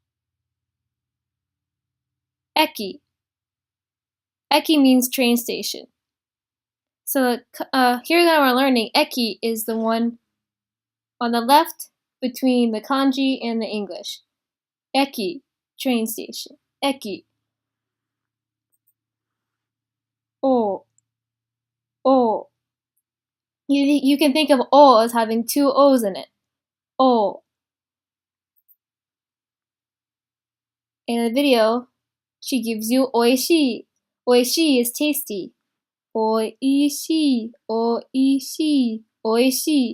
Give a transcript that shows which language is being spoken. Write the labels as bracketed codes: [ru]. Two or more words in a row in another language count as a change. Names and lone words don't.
[en] Eki. Eki means train station. So hiragana we're learning, eki is the one on the left between the kanji and the English. Eki, train station. Eki. O. O. You can think of O as having two O's in it. O. In the video, she gives you oishii. Oishii is tasty. Oishii, oishii, oishii.